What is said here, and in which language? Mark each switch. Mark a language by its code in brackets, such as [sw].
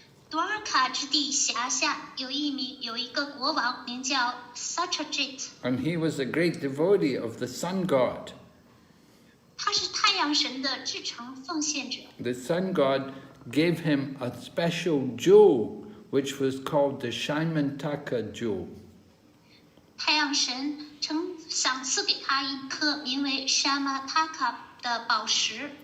[zh] 多尔卡之地辖下有一个国王名叫 Satyajit， [en] And he was a great devotee of the sun god. [zh] 他是太阳神的至诚奉献者。 [en] The sun god gave him a special jewel, which was called the Syamantaka jewel. [zh] 太阳神曾赏赐给他一颗名为 Syamantaka 的宝石，